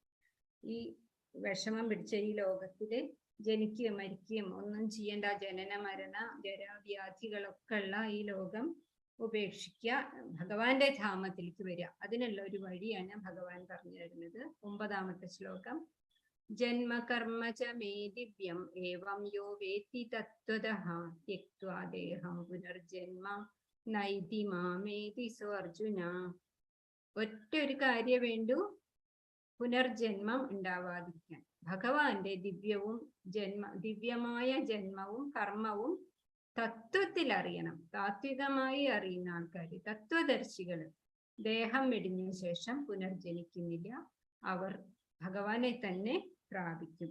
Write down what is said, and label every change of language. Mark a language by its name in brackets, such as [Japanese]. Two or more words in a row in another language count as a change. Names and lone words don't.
[Malayalam] ഈ വിഷമം പിടിച്ച ഈ ലോകത്തില് ജനിക്കുകയും മരിക്കുകയും ഒന്നും ചെയ്യേണ്ട, ജനന മരണ ജരാവ്യാധികളൊക്കെ ഉള്ള ഈ ലോകം ഉപേക്ഷിക്കുക, ഭഗവാന്റെ ധാമത്തിലേക്ക് വരിക. അതിനുള്ള ഒരു വഴിയാണ് ഭഗവാൻ പറഞ്ഞു തരുന്നത്. 9ാമത്തെ ശ്ലോകം. [Sanskrit] ജന്മകർമ്മ ച മേ ദിവ്യം ഏവം യോ വേത്തി തത്വതഃ ത്യക്ത്വാ ദേഹം പുനർജന്മ നൈതി മാമേതി സോ അർജുന. [Malayalam] ഒറ്റ ഒരു കാര്യം വേണ്ടു പുനർജന്മം ഉണ്ടാവാതിരിക്കാൻ. ഭഗവാന്റെ ദിവ്യമായ ജന്മവും കർമ്മവും തത്വത്തിൽ അറിയണം. താത്വികമായി അറിയുന്ന ആൾക്കാർ, തത്വദർശികൾ, ദേഹം വെടിഞ്ഞ ശേഷം പുനർജനിക്കുന്നില്ല, അവർ ഭഗവാനെ തന്നെ പ്രാപിക്കും.